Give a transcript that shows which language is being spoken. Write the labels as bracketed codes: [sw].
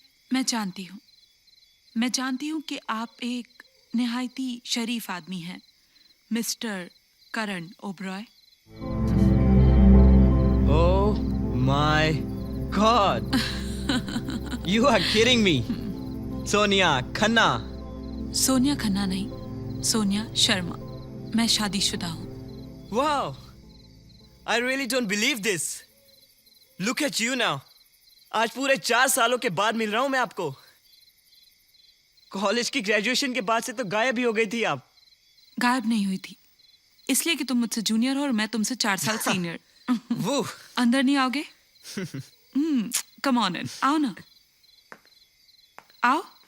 [hi] मैं जानती हूँ कि आप एक निहायती शरीफ आदमी हैं, mister Karan Oberoi. [en] Oh my God! You are kidding me. Sonia Khanna. [hi] Sonia Khanna नहीं, सोनिया शर्मा। मैं शादीशुदा हूँ। [en] Wow! I really don't believe this. Look at you now. [hi] आज पूरे 4 सालों के बाद मिल रहा हूं मैं आपको। कॉलेज की ग्रेजुएशन के बाद से तो गायब ही हो गई थी आप। गायब नहीं हुई थी, इसलिए कि तुम मुझसे जूनियर हो और मैं तुमसे 4 साल सीनियर। वो अंदर नहीं आओगे? [en] come on in, [hi] आओ ना, आओ।